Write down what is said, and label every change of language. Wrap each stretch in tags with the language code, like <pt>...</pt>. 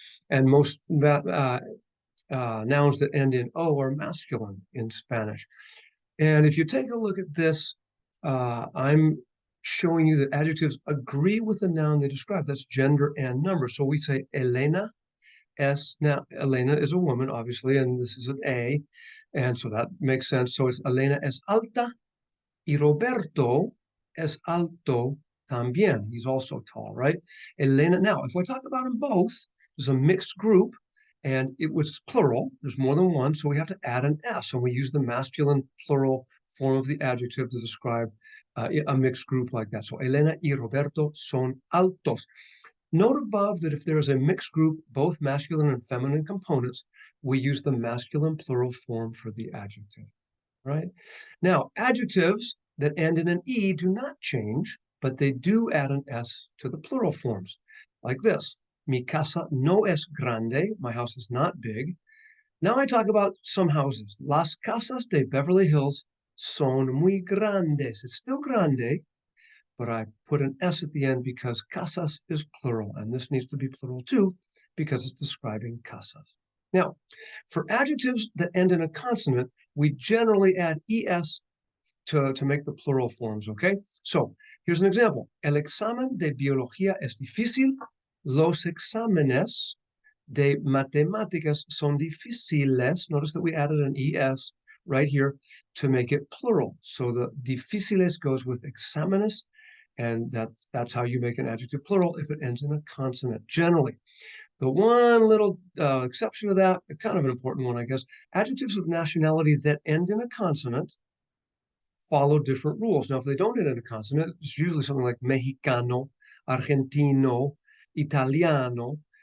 <en>And most nouns that end in O are masculine in Spanish. And if you take a look at this, I'm showing you that adjectives agree with the noun they describe. That's gender and number. So we say Elena now Elena is a woman, obviously, and this is an A. And so that makes sense. So it's</en> <es>Elena es alta y Roberto es alto también.</es> <en>He's also tall, right? Elena. Now, if we talk about them both, there's a mixed group and it was plural. There's more than one, so we have to add an S, and we use the masculine plural form of the adjective to describe a mixed group like that. So</en> <es>Elena y Roberto son altos.</es> <en>Note above that if there is a mixed group, both masculine and feminine components, we use the masculine plural form for the adjective, right? Now, adjectives that end in an E do not change, but they do add an S to the plural forms, like this.</en> <es>Mi casa no es grande.</es> <en>My house is not big. Now I talk about some houses.</en> <es>Las casas de Beverly Hills son muy grandes.</es> <en>It's still grande, but I put an S at the end because casas is plural, and this needs to be plural too because it's describing casas. Now, for adjectives that end in a consonant, we generally add ES to make the plural forms, okay? So here's an example.</en> <es>El examen de biología es difícil. Los exámenes de matemáticas son difíciles.</es> <en>Notice that we added an ES right here to make it plural. So the difíciles goes with exámenes, and that's how you make an adjective plural if it ends in a consonant, generally. The one little exception to that, kind of an important one, I guess, adjectives of nationality that end in a consonant follow different rules. Now, if they don't end in a consonant, it's usually something like Mexicano, Argentino, Italiano.</en>